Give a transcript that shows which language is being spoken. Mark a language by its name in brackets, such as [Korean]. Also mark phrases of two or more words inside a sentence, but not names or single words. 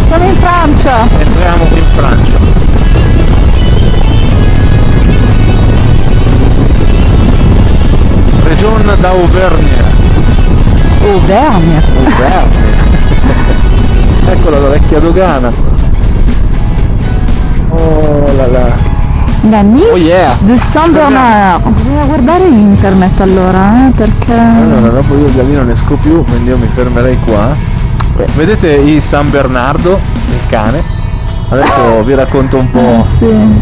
[Italian] Siamo in Francia. Entriamo in Francia. Regione d'Auvergne. Auvergne. Eccola la vecchia dogana. [French] Oh là là. La Niche [English] Oh yeah. [French] de Saint-Bernard. [Italian] Bisogna guardare internet allora, perché... Allora, dopo io da lì non esco più, quindi io mi fermerei qua. Vedete il San Bernardo, il cane? Adesso vi racconto un po' sì.